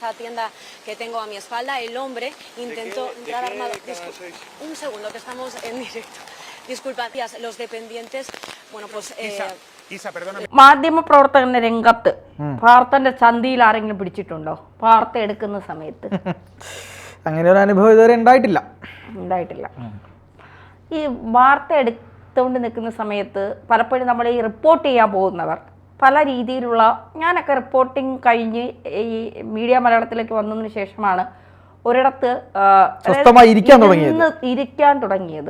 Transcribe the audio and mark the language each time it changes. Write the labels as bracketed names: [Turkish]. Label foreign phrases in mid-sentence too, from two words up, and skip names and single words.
[Spanish] La tienda que tengo a mi espalda, el hombre intentó entrar armado. Un segundo, que estamos en directo. Disculpa, tías, los dependientes, bueno, pues... Isa, perdóname. [Malayalam] മാധ്യമപ്രവർത്തകന്റെ രംഗത്ത് വാർത്തന്റെ ചന്തിയിൽ ആരെങ്കിലും പിടിച്ചിട്ടുണ്ടോ വാർത്ത എടുക്കുന്ന സമയത്ത്? അങ്ങനെ ഒരു അനുഭവം ഇതുവരെ ഉണ്ടായിട്ടില്ല. ഈ വാർത്ത എടുത്തുകൊണ്ട് നിൽക്കുന്ന സമയത്ത് പലപ്പോഴും നമ്മൾ ഈ റിപ്പോർട്ട് ചെയ്യാൻ പോകുന്നവർ പല രീതിയിലുള്ള, ഞാനൊക്കെ റിപ്പോർട്ടിങ് കഴിഞ്ഞ് ഈ മീഡിയ മലയാളത്തിലേക്ക് വന്നതിന് ശേഷമാണ് ഒരിടത്ത് ഇരിക്കാൻ തുടങ്ങിയത്.